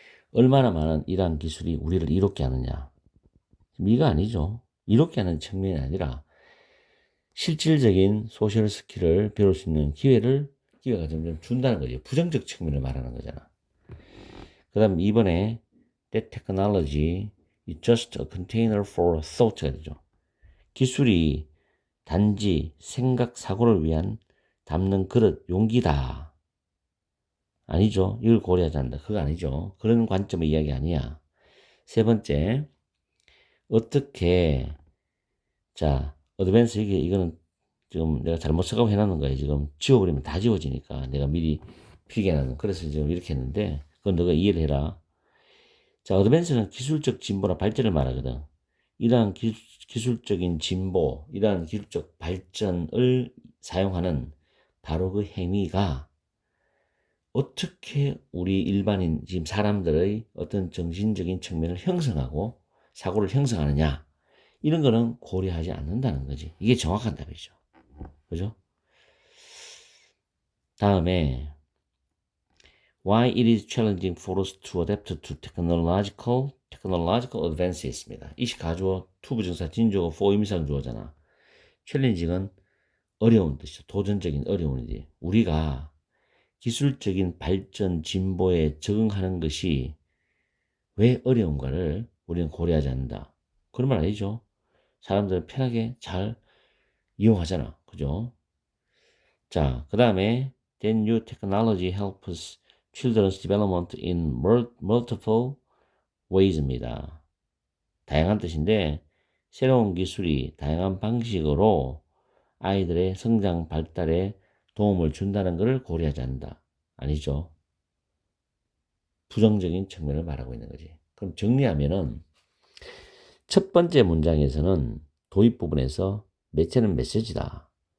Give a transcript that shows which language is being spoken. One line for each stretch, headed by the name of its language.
Korean: 얼마나 많은 이러한 기술이 우리를 이롭게 하느냐. 이가 아니죠. 이롭게 하는 측면이 아니라 실질적인 소셜 스킬을 배울 수 있는 기회가 점점 준다는 거죠. 부정적 측면을 말하는 거잖아.
English: 그 다음 이번에 That technology is just a container for thought가 되죠.
Korean: 기술이 단지 생각, 사고를 위한 담는 그릇, 용기다. 아니죠. 이걸 고려하지 않는다. 그거 아니죠. 그런 관점의 이야기 아니야. 세 번째, 어떻게, 자, 어드밴스, 이거는 지금 내가 잘못 생각을 해놨는 거야. 지금 지워버리면 다 지워지니까 내가 미리 필기해놨는. 그래서 지금 이렇게 했는데, 그건 너가 이해를 해라. 자, 어드밴스는 기술적 진보나 발전을 말하거든. 이러한 기술적인 진보, 이러한 기술적 발전을 사용하는 바로 그 행위가 어떻게 우리 일반인, 지금 사람들의 어떤 정신적인 측면을 형성하고 사고를 형성하느냐. 이런 거는 고려하지 않는다는 거지. 이게 정확한 답이죠. 그죠?
English: 다음에 Why it is challenging for us to adapt to technological advances 입니다.
Korean: 이시 가주어, 투부정사, 진주어, for 임상 주어잖아. 챌린징은 어려운 뜻이죠. 도전적인 어려움이지. 우리가 기술적인 발전, 진보에 적응하는 것이 왜 어려운가를 우리는 고려하지 않는다. 그런 말 아니죠. 사람들은 편하게 잘 이용하잖아. 그죠?
English: 자, 그 다음에 Then new technology helps children's development in multiple ways입니다.
Korean: 다양한 뜻인데 새로운 기술이 다양한 방식으로 아이들의 성장 발달에 도움을 준다는 것을 고려하지 않는다. 아니죠. 부정적인 측면을 말하고 있는 거지. 그럼 정리하면은 첫 번째 문장에서는 도입 부분에서 매체는 메시지다.